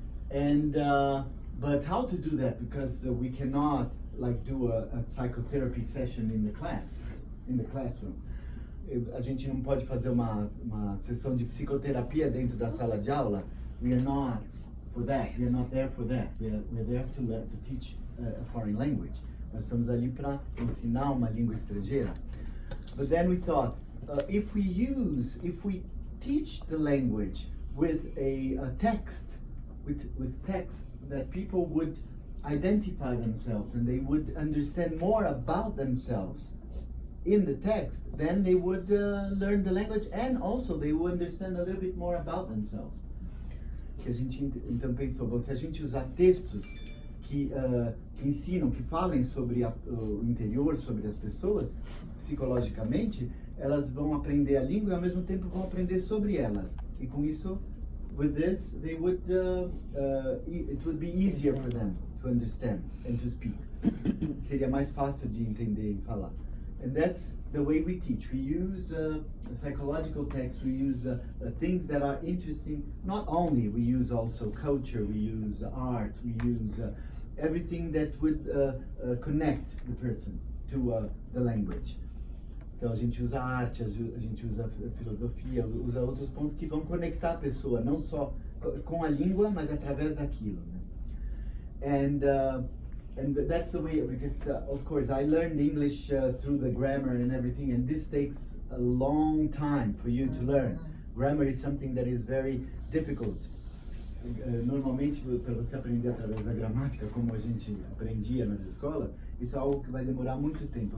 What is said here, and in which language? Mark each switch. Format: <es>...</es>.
<en>And but how to do that? Because we cannot do a psychotherapy session in the classroom.</en> <pt>A gente não pode fazer uma sessão de psicoterapia dentro da sala de aula.</pt> <en>We are not for that. We are not there for that. We are there to teach a foreign language.</en> <pt>Nós estamos ali para ensinar uma língua estrangeira.</pt> <en>But then we thought, if we teach the language with a text, with texts that people would identify themselves and they would understand more about themselves in the text, then they would learn the language, and also they would understand a little bit more about themselves.</en> <pt>Que a gente então pensou, bom, se a gente usar textos que ensinam, que falem sobre o interior, sobre as pessoas, psicologicamente, elas vão aprender a língua e ao mesmo tempo vão aprender sobre elas. E com isso,</pt> <en>with this, they would it would be easier for them to understand and to speak.</en> <pt>Seria mais fácil de entender e falar.</pt> <en>And that's the way we teach. We use psychological texts, we use things that are interesting. Not only, we use also culture, we use art, we use everything that would connect the person to the language.</en> <pt>Então a gente usa arte, a gente usa filosofia, usa outros pontos que vão conectar a pessoa, não só com a língua, mas através daquilo, né?</pt> <en>And that's the way, because of course I learned English through the grammar and everything, and this takes a long time for you to learn. Grammar is something that is very difficult.</en> <pt>Normalmente, para você aprender através da gramática, como a gente aprendia nas escolas, isso é algo que vai demorar muito tempo.</pt>